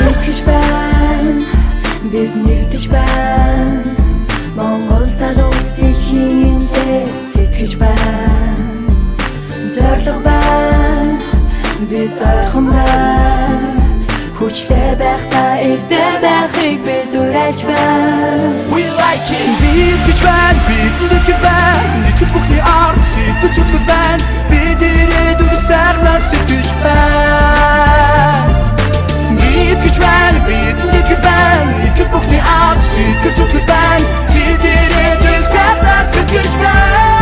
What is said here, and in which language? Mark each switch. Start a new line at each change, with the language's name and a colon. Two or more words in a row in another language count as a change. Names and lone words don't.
Mongolian: Итгэж байна, бид нэгдэж байна. Монгол залуус дэлхийн дээр сэтгэж байна. Зорилго байна, бид ойрхон байна. Хүчтэй байхдаа эвтэй байхыг бид уриалж байна.
English: We like it.
Mongolian: Бид гэж байна, бид нэгдэж байна. Нэгдэл бүхний ард сэтгэл зүтгэл байна. Бид ирээдүйг сайхнаар сэтгэж байна. Бид гэж байна, бид нэгдэж байна. Нэгдэл бүхний ард сэтгэл зүтгэл байна. Бид ирээдүйг сайхнаар сэтгэж байна.